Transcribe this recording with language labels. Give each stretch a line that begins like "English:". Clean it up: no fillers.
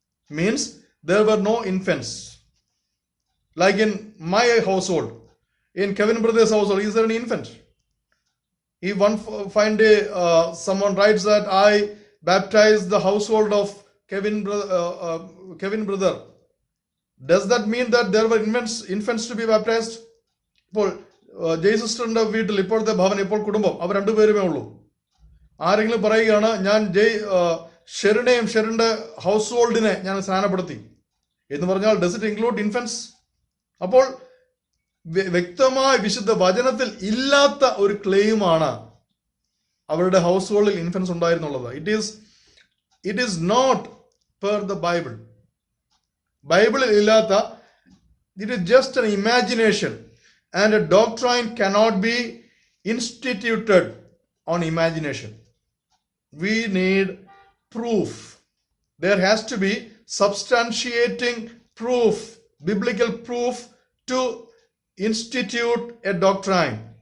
English: Means there were no infants. Like in my household, in Kevin brother's household, is there an infant? If one find someone writes that I baptized the household of Kevin brother, does that mean that there were infants to be baptized?
Malayalam: ഇപ്പോൾ ജയ്സിസ്റ്ററിന്റെ വീട്ടിൽ ഇപ്പോഴത്തെ ഭവൻ, ഇപ്പോൾ കുടുംബം, അവർ രണ്ടുപേരുമേ ഉള്ളൂ. ആരെങ്കിലും പറയുകയാണ് ഞാൻ ഷെറിനെയും ഷെറിന്റെ house ഹോൾഡിനെ ഞാൻ സ്നാനപ്പെടുത്തി എന്ന് പറഞ്ഞാൽ
English: Does it include infants?
Malayalam: അപ്പോൾ വ്യക്തമായ വിശുദ്ധ വചനത്തിൽ ഇല്ലാത്ത ഒരു ക്ലെയിമാണ് അവരുടെ house ഹോൾഡിൽ infants ഉണ്ടായിരുന്നുള്ളത്.
English: It is not per the Bible.
Malayalam: ബൈബിളിൽ ഇല്ലാത്ത,
English: It is just an imagination and a doctrine cannot be instituted on imagination. We need proof. There has to be substantiating proof, biblical proof to institute a doctrine.